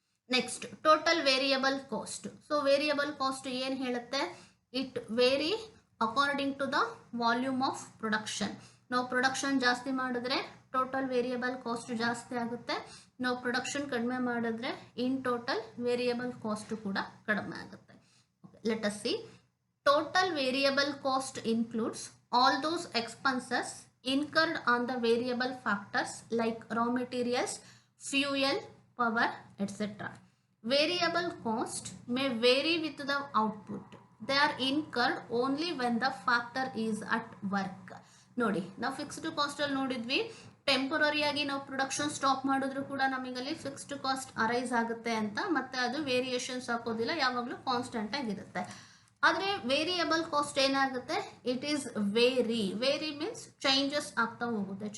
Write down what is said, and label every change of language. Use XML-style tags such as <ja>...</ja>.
<en>Next total variable cost. So variable cost</en> <kn>ಏನು ಹೇಳುತ್ತೆ,</kn> <en>It vary according to the volume of production.</en> <kn>ನಾವು production ಜಾಸ್ತಿ ಮಾಡಿದ್ರೆ total variable cost ಜಾಸ್ತಿ ಆಗುತ್ತೆ. ನಾವು ಪ್ರೊಡಕ್ಷನ್ ಕಡಿಮೆ ಮಾಡಿದ್ರೆ ಇನ್ ಟೋಟಲ್ ವೇರಿಯಬಲ್ ಕಾಸ್ಟ್ ಕೂಡ ಕಡಿಮೆ ಆಗುತ್ತೆ.</kn> <en>Let us see Total variable cost includes all those expenses incurred on the variable factors like raw materials, fuel, power, etc. Variable cost may vary with the output. They are incurred only when the factor is at work.</en> <kn>ನೋಡಿ ನಾವು fixed cost ಅಲ್ಲಿ ನೋಡಿದ್ವಿ, temporary ಆಗಿ ನಾವು production stop ಮಾಡಿದ್ರು ಕೂಡ ನಮಗಲ್ಲಿ fixed cost arise ಆಗುತ್ತೆ ಅಂತ, ಮತ್ತೆ ಅದು ವೇರಿಯೇಷನ್ಸ್ ಹಾಕೋದಿಲ್ಲ, ಯಾವಾಗಲೂ ಕಾನ್ಸ್ಟೆಂಟ್ ಆಗಿರುತ್ತೆ. ಆದರೆ ವೇರಿಯಬಲ್ ಕಾಸ್ಟ್ ಏನಾಗುತ್ತೆ,</kn> <en>it is vary means</en> <kn>changes ಆಗ್ತಾ ಹೋಗುತ್ತೆ.</kn>